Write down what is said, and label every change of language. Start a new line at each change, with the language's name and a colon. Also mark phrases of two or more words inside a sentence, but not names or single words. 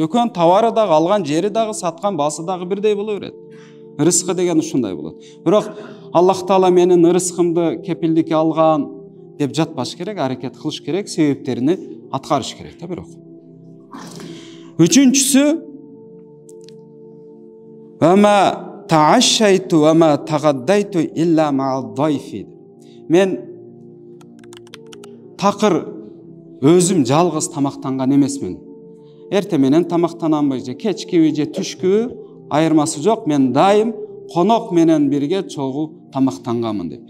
Kyrgyz: Экөөнүн товары дагы, алган жери дагы, саткан баасы дагы бирдей боло берет. Рызкы деген ушундай болот. Бирок Аллах Таала менин рызкымды кепилдикке алган деп жатпаш керек, аракет кылыш керек, себептерини аткарыш керек да бирок.
Arabic: Үчүнчүсү وما تعشيت وما تغديت إلا مع الضيف.
Kyrgyz: Мен такыр өзүм жалгыз тамактанган эмесмин. Эрте менен тамактанамбы же кечкиби же түшкүбү айырмасы жок. Мен дайым конок менен бирге чогуу тамактанганмын деп.